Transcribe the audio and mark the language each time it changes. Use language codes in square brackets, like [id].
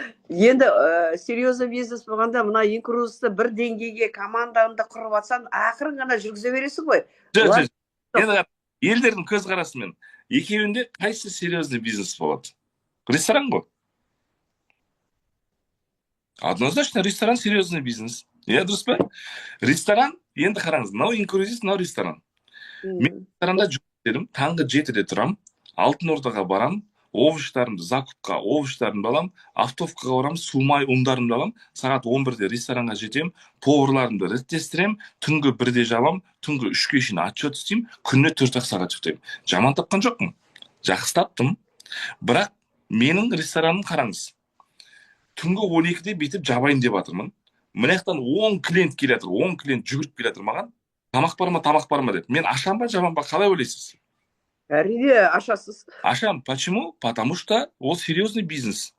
[kk] Енді серьезный бизнес болғанда, мына инклюзивті бір деңгейге командаңды құрып жатсаң, ақырын ғана жүргізе бересің ғой. Енді елдердің көзқарасымен екеуінде қайсы серьезный бизнес болады? Ресторан ғой. [ru] Однозначно ресторан серьезный бизнес. [kk] Иә, дұрыс па? Ресторан, енді қараңыз, мынау инклюзив, мынау ресторан. Мен ресторанда жұмыс істедім, таңғы 7-де тұрам, Алтын Ордаға барам, овощтарымды алам, автовкаға барам, сумай ұндарымды алам, сағат 11-де ресторанға жетем, поварларымды реттестірем, түнгі 1-де жабам, түнгі 3-ге шейін отчет істеймін, күніне 4 сағат ұйықтаймын. Жаман тапқан жоқпын, жақсы таптым. Бірақ менің рестораным қараңыз, түнгі 12-де бүйтіп жабайын деп жатырмын. Мына жақтан 10 клиент келе жатыр, 10 клиент жүгіріп келе жатыр маған. Тамақ бар ма деп. Мен ашам ба, жабам ба, қалай ойлайсыз? Әрине, ашасыз. Ашам. Почему? [ru] Потому что ол серьезный бизнес.